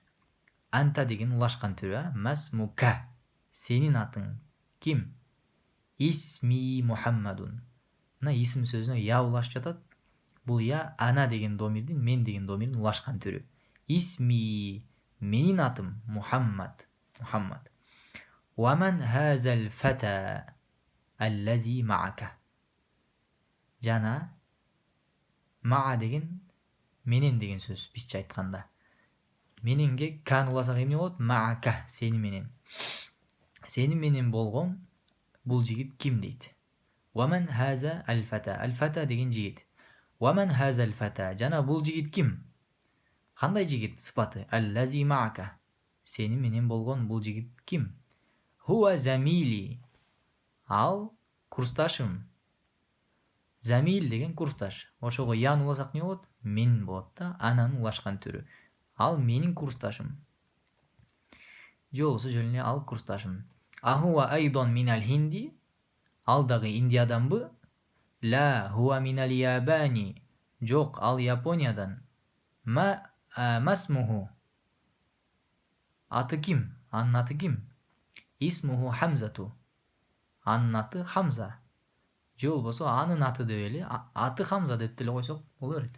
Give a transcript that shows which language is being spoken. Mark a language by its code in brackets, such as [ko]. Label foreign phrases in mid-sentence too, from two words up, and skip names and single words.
[ky] Анта деген улашкан түрү, масмука. Сенин атың ким? [ar] اسمي محمد. [ky] Мына исм сөзүнө я улашып жатат. Бул я ана деген домирдин, мен деген домирдин улашкан түрү. Исми, менин атым Мухаммад. Мухаммад. [ar] ومن هذا الفتى الذي معك. [ky] Жана маа деген менен деген сөз, бизче айтканда. Мененге кан уласак эмне болот? Маака, сени менен. Сени менен болгон бул жигит ким дейт? [ar] ومن هذا الفتى. [ky] Аль-фата деген жигит. [ar] ومن هذا الفتى. [ky] Жана бул жигит ким? Кандай жигит? Сыпаты. [ar] الذي معك. [ky] Сени менен болгон бул жигит ким? [ar] هو زميلي. [ky] Ал курсташым. Замил деген курсташ. Ошого ян уласак не болот? Мен болот да, ананын улашкан түрү. Ал менин курсташым. Же болбосо жөн эле ал курсташым. [ar] أهو أيضا من الهند. [ky] Ал дагы Индиядамбы? [ar] لا، هو من اليابان. [ky] Жок, ал Япониядан. Масмуху. Аты ким? Анын аты ким? [ar] اسمه حمزة. [ky] Анын аты Хамза. Же болбосо анын аты деп эле, аты Хамза деп деле койсок боло берет.